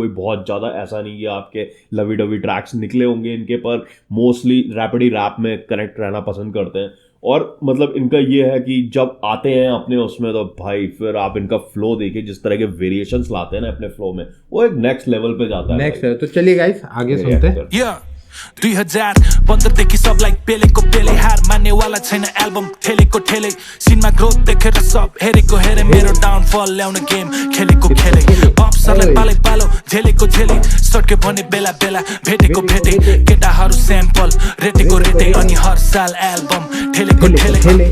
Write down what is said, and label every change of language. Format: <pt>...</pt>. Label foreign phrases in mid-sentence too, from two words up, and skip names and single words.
<hi>कोई बहुत ज्यादा ऐसा नहीं है आपके</hi> <en>lovey dovey tracks</en> <hi>निकले होंगे इनके, पर मोस्टली</hi> <en>rapidy rap</en> <hi>में कनेक्ट रहना पसंद करते हैं। और मतलब इनका ये है कि जब आते हैं अपने उसमें तो भाई फिर आप इनका फ्लो देखिए, जिस तरह के वेरिएशंस लाते हैं ना अपने फ्लो में, वो एक</hi> <en>next level</en> <hi>पे जाता है। नेक्स्ट तो चलिए गाइस आगे सुनते हैं।</hi> <ne>2015 देखि सबलाई पेलेको पेले, हार मान्नेवाला छैन एल्बम ठेलेको ठेले, सिनमा ग्रोथ देखेर सब हेरेको हेरे, मेरो डाउनफल ल्याउन गेम खेलेको खेले, बक्सरलाई पालै पालो झेलेको झेले, सट्के भने बेला बेला भेटेको भेटे, केटाहरू स्याम्पल रेटेको रेटे, अनि हर साल एल्बम ठेलेको ठेले।</ne>